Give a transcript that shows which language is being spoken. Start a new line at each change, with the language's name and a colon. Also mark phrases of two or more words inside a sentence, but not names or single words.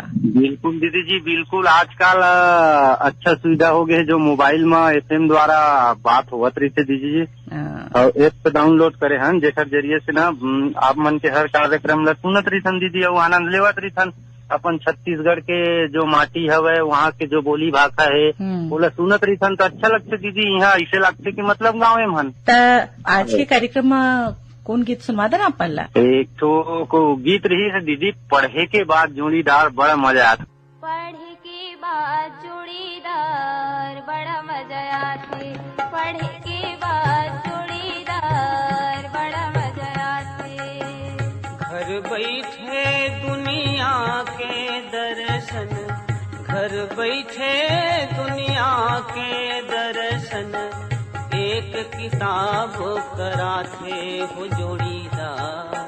Chhattisgarhi: बिल्कुल दीदी जी, बिल्कुल। आजकल अच्छा सुविधा हो गए, जो मोबाइल में FM द्वारा बात होवत रही थे दीदी जी, और ऐप पे डाउनलोड करे हन, जेकर जरिए से ना आप मन के हर कार्यक्रम ला सुनत रही थन दीदी, और आनंद लेवत रही थन। अपन छत्तीसगढ़ के जो माटी हवे, वहाँ के जो बोली भाषा है, बोला सुनत रही थन तो अच्छा लगते दीदी। यहाँ ऐसे लगते कि मतलब गाँव में हन। आज के कार्यक्रम में कौन गीत सुनवा देना आप मन ला? एक तो को गीत रही है दीदी, पढ़े के बाद जोड़ीदार, बड़ा मजा आता। पढ़े के बाद जोड़ीदार बड़ा मजा आते, पढ़े के बाद जोड़ीदार बड़ा मजा आते। घर बैठे दुनिया के दर्शन, घर बैठे दुनिया के दर्शन, एक किताब कराथे हो जोड़ीदार,